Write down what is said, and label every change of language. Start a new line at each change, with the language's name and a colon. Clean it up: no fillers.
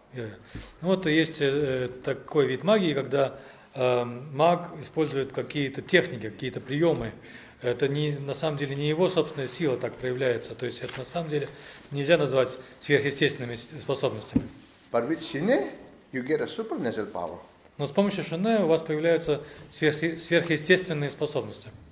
Russian: Ну вот есть такой вид магии, когда маг использует какие-то техники, какие-то приемы. Это на самом деле не его собственная сила так проявляется, то есть это на самом деле нельзя назвать сверхъестественными способностями.
English: But with shine, you get a supernatural power.
Russian: Но с помощью шине у вас появляются сверхъестественные способности.